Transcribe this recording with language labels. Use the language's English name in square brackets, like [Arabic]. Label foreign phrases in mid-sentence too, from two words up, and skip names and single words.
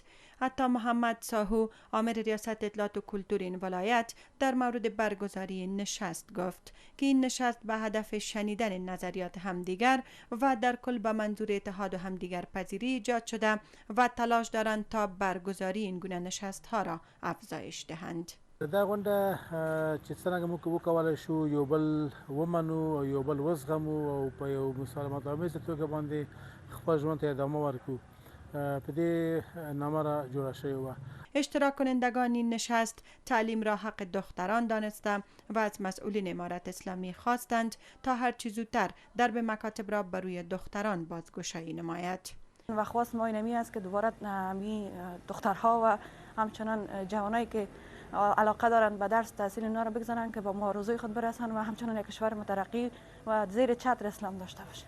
[Persian] عطا محمد ساهو، عامل ریاست اطلاعات و کلتور این ولایت، در مورد برگزاری این نشست گفت که این نشست به هدف شنیدن نظریات همدیگر و در کل به منظور اتحاد و همدیگر پذیری ایجاد شده و تلاش دارند تا برگزاری این گونه نشست ها را افزایش دهند. [Pashto] دا غونډه چې څنګه موږ وکولای شو یو بل ومنو او یو بل وزغمو او په یو مسالمت آمیزه توګه باندې خپل ژوند ته ادامه ورکړو په دې نامه را جوړه شوې وه. [Persian] اشتراک کنندگان این نشست تعلیم را حق دختران دانسته و از مسئولین امارت اسلامی خواستند تا هر چه زودتر درب مکاتب را بر روی دختران بازگشایی نماید. و خواست ما اینمی است که دوباره همی دخترها و همچنان جوانایی که علاقه دارند به درس تحصیل اینا را بگذارند که با مبارزه خود برسند و همچنان یک کشور مترقی و زیر چتر اسلام داشته باشند.